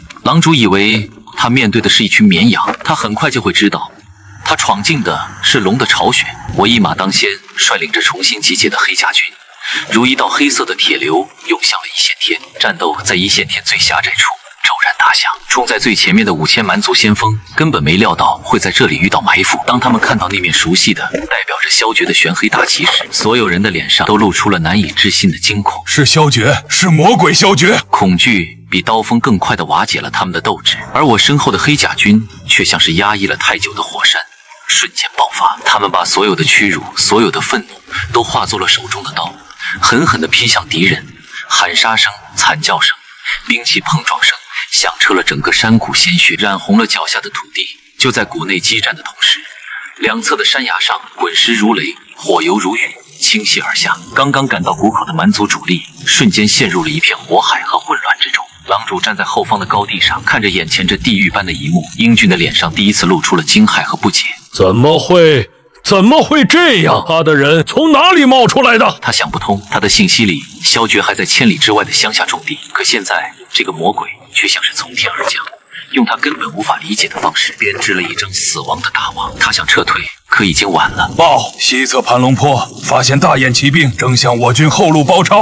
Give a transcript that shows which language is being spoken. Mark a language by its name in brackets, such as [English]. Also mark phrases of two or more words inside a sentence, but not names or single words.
[Chinese] 狼主以為他面對的是一群綿羊，他很快就會知道，他闖進的是龍的巢穴。我一馬當先，率領着重新集結的黑甲軍，如一道黑色的鐵流湧向了一線天。戰鬥在一線天最狹窄處驟然打響，衝在最前面的5000蠻族先鋒根本沒料到會在這裡遇到埋伏。當他們看到那面熟悉的代表着蕭絕的玄黑大旗時，所有人的臉上都露出了難以置信的驚恐。是蕭絕，是魔鬼蕭絕！恐懼比刀鋒更快地瓦解了他們的鬥志，而我身後的黑甲軍卻像是壓抑了太久的火山，瞬間爆發。他們把所有的屈辱、所有的憤怒都化作了手中的刀，狠狠地劈向敵人。喊殺聲、慘叫聲、兵器碰撞聲響徹了整個山谷，鮮血染紅了腳下的土地。就在谷內激戰的同時，兩側的山崖上滾石如雷，火油如雨，傾瀉而下。剛剛趕到谷口的蠻族主力瞬間陷入了一片火海和混亂之中。狼主站在後方的高地上，看着眼前這地獄般的一幕，英俊的臉上第一次露出了驚駭和不解。怎麼會這樣？他的人從哪裡冒出來的？他想不通，他的信息裡蕭絕還在千里之外的鄉下種地，可現在這個魔鬼卻像是從天而降，用他根本無法理解的方式編織了一張死亡的大網。他想撤退，可已經晚了。報，西側盤龍坡發現大雁騎兵正向我軍後路包抄。